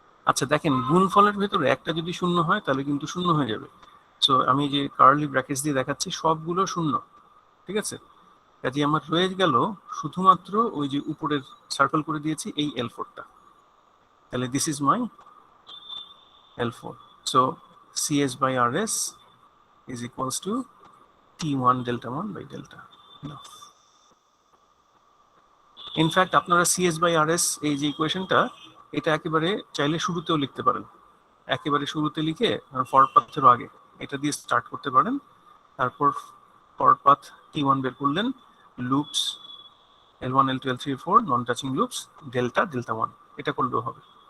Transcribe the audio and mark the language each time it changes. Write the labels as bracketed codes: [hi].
[bn] আচ্ছা দেখেন, গুণফলের ভেতরে একটা যদি শূন্য হয় তাহলে কিন্তু শূন্য হয়ে যাবে। সো আমি যে কার্লি ব্র্যাকেটস দিয়ে দেখাচ্ছি সবগুলো শূন্য, ঠিক আছে? কাজে আমার রয়ে গেল শুধুমাত্র ওই যে উপরের সার্কেল করে দিয়েছি এই L4টা। তাহলে [en] This is my L4. So CS by RS is equals to T1 delta 1 by delta. No. [bn] In fact আপনারা CS by RS এই যে ইকুয়েশনটা, এটা একেবারে চাইলে শুরুতেও লিখতে পারেন। একেবারে শুরুতে লিখে ফরওয়ার্ড পাথেরও আগে এটা দিয়ে স্টার্ট করতে পারেন। তারপর ফরওয়ার্ড পাথ T1 বের করলেন, loops L1 L2 L3 L4 non touching loops delta 1, এটা করলেও হবে।